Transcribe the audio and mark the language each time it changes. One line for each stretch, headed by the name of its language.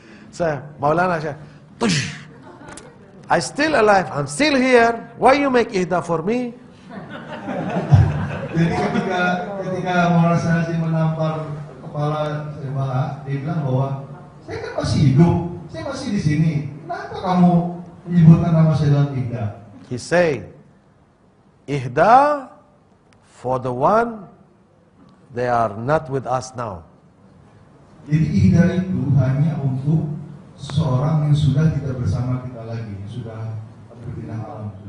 English: So, Maulana Sheikh, I still alive, I'm still here. Why you make ihda for me?
Indonesian: Jadi ketika Maulana Syekh menampar kepala Syekh, dia bilang bahwa saya kan masih hidup, saya masih di sini. Kenapa kamu menyebutkan nama saya dalam ihda?
English: He say, ihda for the one they are not with us now.
Indonesian: Jadi ihda itu hanya untuk seseorang yang sudah tidak bersama kita lagi, yang sudah berpindah alam.